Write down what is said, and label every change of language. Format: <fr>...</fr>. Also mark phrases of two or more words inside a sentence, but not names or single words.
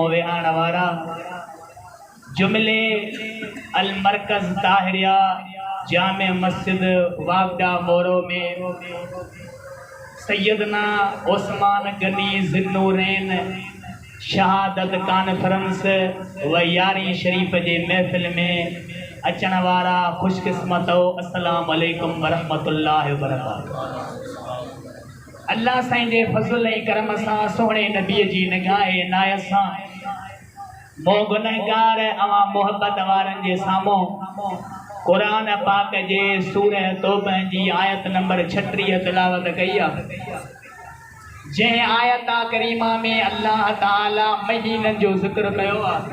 <sd>विहारण वारा जुमिले अल मरकज़ ताहिरिया जामे मस्जिद वागडा मोरो में सैयदना उस्मान गनी ज़िन्नूरैन शहादत कॉन्फ्रेंस व यारी शरीफ जे महफ़िल में अचण वारा खुशकिस्मत</sd> <ar>السلام عليكم ورحمة الله وبركاته.</ar> <sd>अल्लाह साईं जे फज़ल ऐं करम सां सोहणे नबीअ जी निगाह इनायत सां मो गुनहगार अवां मोहब्बत वारनि जे साम्हूं क़ुरान पाक जे सूरह तौबह जी आयत नंबर 36 तिलावत कई आहे। जंहिं आयत करीमा में अल्लाह ताला महीननि जो ज़िक्र कयो आहे।</sd>